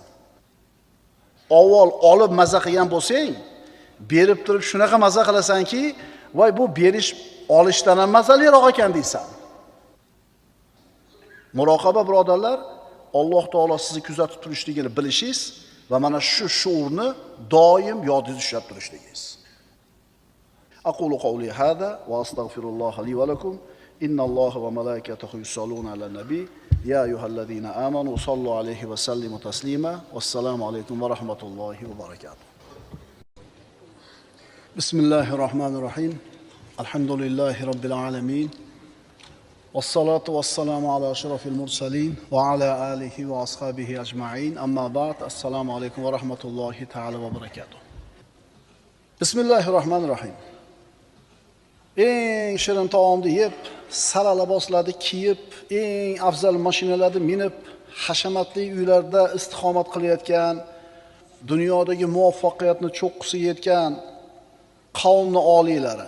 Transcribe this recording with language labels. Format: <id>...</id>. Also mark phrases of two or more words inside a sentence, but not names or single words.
<uz>Avval olib maza qilgan bo'lsang, berib turib shunaqa maza qilasanki, voy bu berish olishdan ham mazaliroq ekan deysan. Muroqaba birodarlar, Alloh taolo sizni kuzatib turishligini bilishingiz va mana shu shuurni doim yodingizda ushlab turishligingiz.</uz> <ar>أقول قولي هذا وأستغفر الله لي ولكم إن الله وملائكته يصلون على النبي يا أيها الذين آمنوا صلوا عليه وسلموا تسليما والسلام عليكم ورحمة الله وبركاته. بسم الله الرحمن الرحيم الحمد لله رب العالمين والصلاة والسلام على أشرف المرسلين وعلى آله وأصحابه أجمعين أما بعد السلام عليكم ورحمة الله تعالى وبركاته. بسم الله الرحمن الرحيم.</ar> <uz>Eng shirin taomni yeb, sara liboslarni kiyib, eng afzal mashinalarni minib, hashamatli uylarda istiqomat qilayotgan, dunyodagi muvaffaqiyatni cho'qqisiga yetgan qavmning oliylari.</uz>